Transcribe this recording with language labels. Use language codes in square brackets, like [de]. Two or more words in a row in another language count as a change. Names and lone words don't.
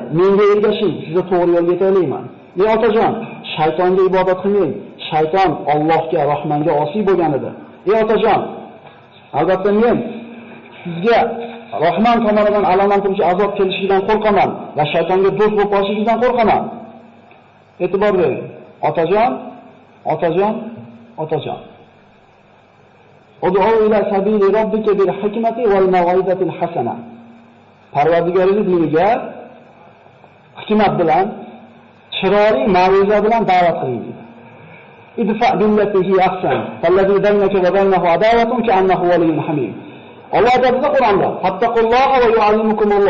[uz] Menga ergashing, sizni to'g'ri yo'lga yetaklayman. Ey otajon, shaytonga ibodat qilmang. Shayton Allohga, Rahmonga osiy bo'lgan edi. Ey otajon, albatta men sizga Rahmon tomonidan alamlantiruvchi azob kelishidan qo'rqaman va shaytonga do'st bo'lib qolishingizdan qo'rqaman." E'tibor bering. Otajon. [ar] ادع إلى سبيل ربك بالحكمة والموعظة الحسنة. [uz] Parvardigoringiz diniga hikmat bilan, chiroyli ma'ruza bilan da'vat qiling. [ar] ادفع بالتي هي أحسن فالذي بينك وبينه عداوة كأنه ولي حميم. [uz] Alloh aytadi Qur'onda: [ar] "فاتقوا الله ويعلمكم الله."